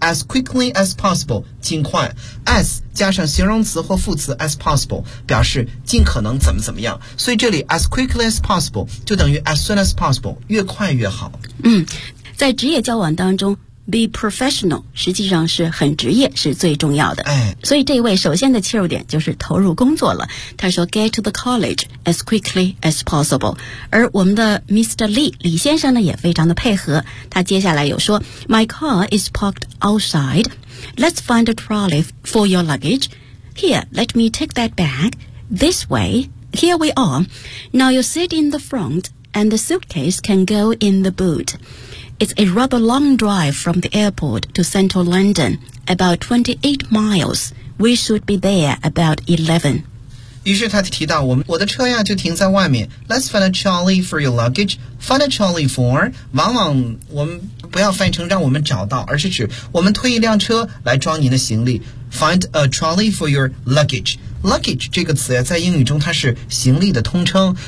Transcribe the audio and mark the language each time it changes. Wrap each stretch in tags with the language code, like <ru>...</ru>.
<en>As quickly as possible，</en> <zh>尽快。As 加上形容词或副词 as possible， 表示尽可能怎么怎么样。所以这里</zh> <en>as quickly as possible</en> <zh>就等于</zh> <en>as soon as possible，</en> <zh>越快越好。嗯，在职业交往当中，</zh> <en>be professional</en> <zh>实际上是很职业是最重要的。哎，所以这位首先的切入点就是投入工作了。他说</zh> <en>get to the college as quickly as possible。</en> <zh>而我们的 Mr. Lee 李先生呢也非常的配合，他接下来有说</zh> <en>My car is parked outside. Let's find a trolley for your luggage. Here, let me take that back. This way, here we are. Now you sit in the front and the suitcase can go in the boot. It's a rather long drive from the airport to central London, about 28 miles. We should be there about 11.</en> <zh>于是他提到我的车呀就停在外面。</zh> <en>Let's find a trolley for your luggage. Find a trolley for</en> <zh>往往我们不要翻译成让我们找到，而是指我们推一辆车来装您的行李。</zh> <en>Find a trolley for your luggage.</en> <zh>Luggage 这个词呀，在英语中它是行李的通称。</zh>